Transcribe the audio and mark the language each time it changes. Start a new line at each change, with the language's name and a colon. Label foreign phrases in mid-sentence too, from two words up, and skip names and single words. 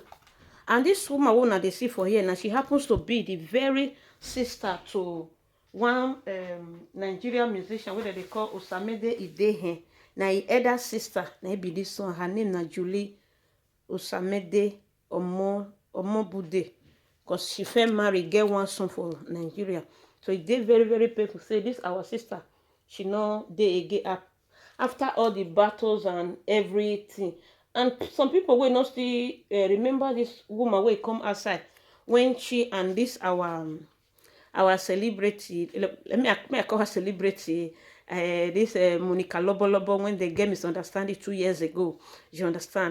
Nigerian Pidgin: And this woman who now they see for here now, she happens to be the very sister to one Nigerian musician where they call Osamide Idehen. na him elder sister na be this one. Her name na Julie Osamede Omobude, because she first marry get one son for Nigeria. So it dey very very painful say this our sister she no dey again after all the battles and everything. And some people will not still remember this woman will come outside when she and this our celebrity, let me call her celebrity, this Monica Lobo, when they get misunderstanding 2 years ago, you understand?